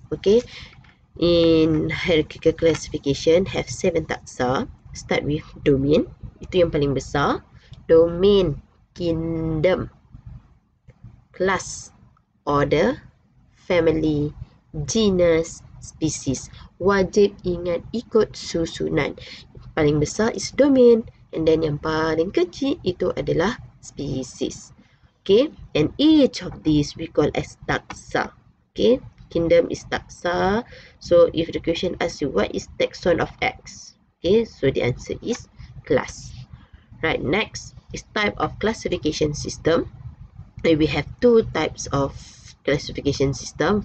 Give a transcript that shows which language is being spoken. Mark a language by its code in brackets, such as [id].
[en] Okay, in hierarchical classification have 7 taxa. Start with domain, [ms] itu yang paling besar. [en] Domain, kingdom, class, order, family, genus, species. [ms] Wajib ingat ikut susunan. Paling besar [en] is domain, and then [ms] yang paling kecil itu adalah species. [en] Okay, and each of these we call as taxa. Okay, kingdom is taxa. So, if the question asks you what is taxon of X, okay, so the answer is class. Right, next is type of classification system. We have 2 types of classification system.